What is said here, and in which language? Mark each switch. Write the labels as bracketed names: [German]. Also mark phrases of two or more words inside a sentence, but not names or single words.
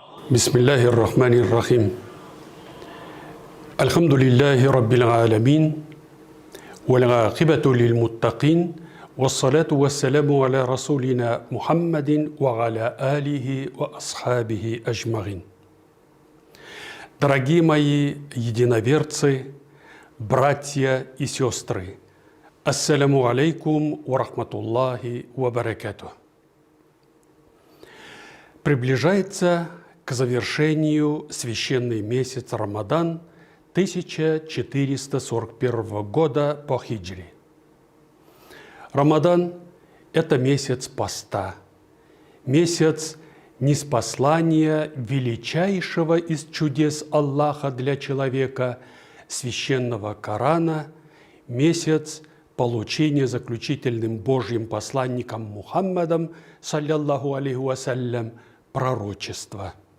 [Arabic] بسم الله الرحمن الرحيم. الحمد لله رب العالمين. والعاقبة للمتقين. والصلاة والسلام على رسولنا محمد وعلى آله وأصحابه أجمعين. [Russian] Дорогие мои единоверцы, братья и сестры, [Arabic] السلام عليكم ورحمة الله وبركاته. [Russian] Приближается к завершению священный месяц Рамадан 1441 года по хиджре. Рамадан – это месяц поста, месяц ниспослания величайшего из чудес Аллаха для человека, священного Корана, месяц получения заключительным Божьим посланником Мухаммадом, [Arabic] صلى الله عليه وسلم, [Russian] пророчества.